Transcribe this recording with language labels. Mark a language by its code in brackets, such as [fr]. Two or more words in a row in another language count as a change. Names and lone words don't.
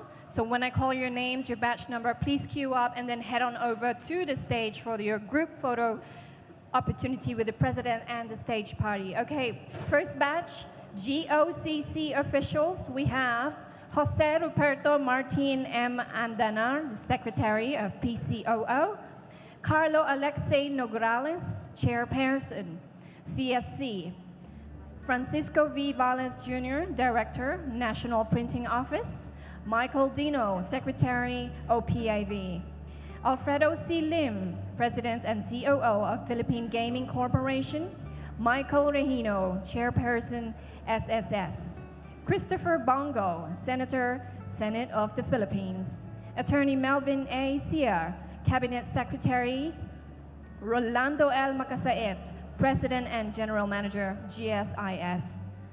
[en] So when I call your names, your batch number, please queue up and then head on over to the stage for your group photo opportunity with the President and the stage party. Okay, first batch, GOCC officials. We have Jose Ruperto Martin M. Andanar, the Secretary of PCOO. Carlo Alexei Nograles, Chairperson, CSC. Francisco V. Valles Jr., Director, National Printing Office. Michael Dino, Secretary, OPIV. Alfredo C. Lim, President and COO of Philippine Gaming Corporation. Michael Regino, Chairperson, SSS. Christopher Bongo, Senator, Senate of the Philippines. Attorney Melvin A. Sia, Cabinet Secretary. Rolando L. Macasaet, President and General Manager, GSIS.